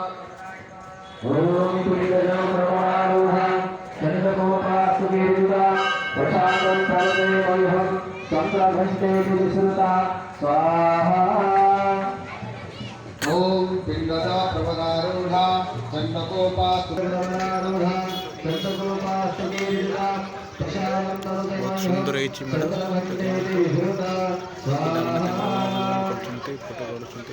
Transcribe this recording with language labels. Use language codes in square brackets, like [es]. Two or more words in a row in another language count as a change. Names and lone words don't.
[sa] ओम पिंडज प्रवरारूढ़ा चंद्रकोपास्तुतिर्जिता प्रसादं करुते मह्यं चंद्रघट्टेति विस्तृता स्वाहा। ओम पिंडज प्रवरारूढ़ा चंद्रकोपास्तुतिर्जिता प्रसादं करुते [or] ବହୁତ [sa] मह्यं [or] ସୁନ୍ଦର ହେଇଛି ମେଢ଼। [sa] चंद्रघट्टेति विस्तृता [or] ପିଲାମାନେ [sa] स्वाहा। [or] କରୁଛନ୍ତି ଫଟୋ କରୁଛନ୍ତି।